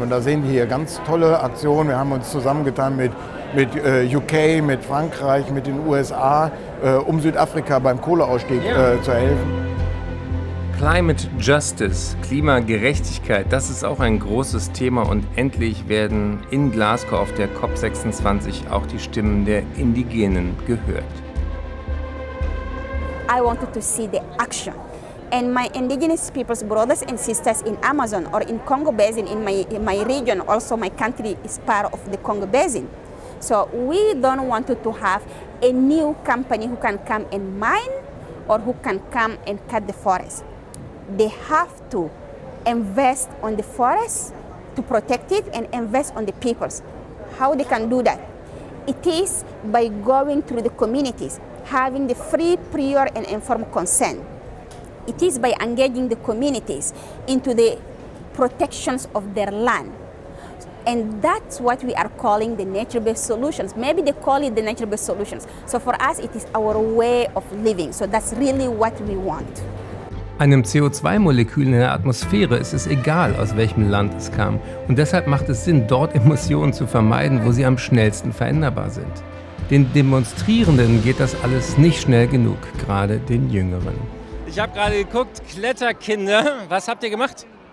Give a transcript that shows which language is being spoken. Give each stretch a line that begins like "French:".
German: Und da sehen wir hier ganz tolle Aktionen. Wir haben uns zusammengetan mit UK, mit Frankreich, mit den USA, um Südafrika beim Kohleausstieg zu helfen. Climate Justice, Klimagerechtigkeit, das ist auch ein großes Thema und endlich werden in Glasgow auf der COP26 auch die Stimmen der Indigenen gehört.
English: I wanted to see the action. And my indigenous people's brothers and sisters in Amazon or in Congo Basin, in my region, also my country is part of the Congo Basin. So we don't want to have a new company who can come and mine or who can come and cut the forest. They have to invest on the forest to protect it and invest on the peoples. How they can do that? It is by going through the communities, having the free, prior and informed consent. It is by engaging the communities into the protections of their land. And that's what we are calling the nature-based solutions. Maybe they call it the nature-based solutions. So for us, it is our way of living. So that's really what we want.
German: Einem CO2-Molekül in der Atmosphäre ist es egal, aus welchem Land es kam. Und deshalb macht es Sinn, dort Emissionen zu vermeiden, wo sie am schnellsten veränderbar sind. Den Demonstrierenden geht das alles nicht schnell genug, gerade den Jüngeren. Ich habe gerade geguckt, Kletterkinder, was habt ihr gemacht?